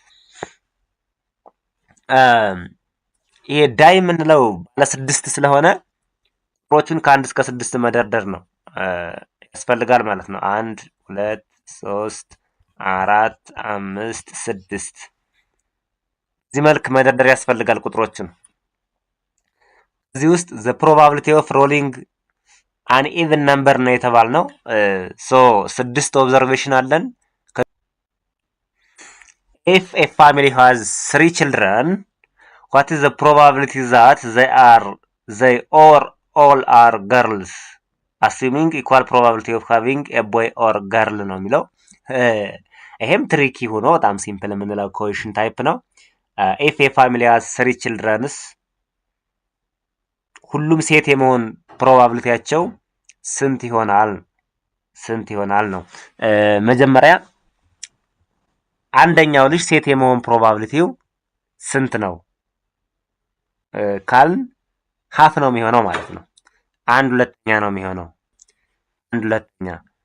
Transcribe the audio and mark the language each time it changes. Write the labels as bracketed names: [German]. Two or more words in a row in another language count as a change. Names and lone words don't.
[Amharic] ይሄ ዳይ የምንለው ባለ 6 ስለሆነ ቁጥሮቹን ከ1 እስከ 6 መደርደር ነው ያስፈልጋል ማለት ነው። 1 2 3 4 5 6 እዚህ መልክ መደርደር ያስፈልጋል ቁጥሮችን። እዚህ ውስጥ [English] the probability of rolling an even number [Amharic] ነው የተባልነው። ሶ 6 ኦብዘርቬሽን አለን። [English] if a family has 3 children, what is the probability that they all are girls, assuming equal probability of having a boy or girl [Amharic] ነው የሚለው። ይሄም ትሪኪ ሆኖ በጣም ሲምፕል የምንለው [English] question type ነው። if a family has 3 children [Amharic] ሁሉም ሴት የመሆን ፕሮባቢሊቲያቸው ስንት ይሆናል ነው። መጀመሪያ አንደኛው ልጅ ሴት የመሆን ፕሮባቢሊቲው ስንት ነው ካልን ሃፍ ነው የሚሆነው ማለት ነው። 1/2 ነው የሚሆነው። 1/2